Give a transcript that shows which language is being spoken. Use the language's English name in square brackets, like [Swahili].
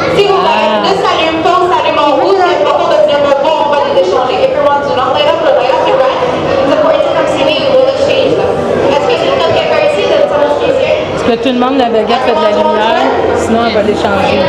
[French] Si vos baguettes ne s'allument pas ou s'allument en rouge, c'est important de venir me voir, on va les échanger. [English] If your wands do not light up or light up in red, it's important to come see me, we will exchange them. [French] Est-ce que c'est notre [English] very easy, that's so much easier? [French] Est-ce que tout le monde, la baguette fait de la lumière? Sinon, elle va l'échanger.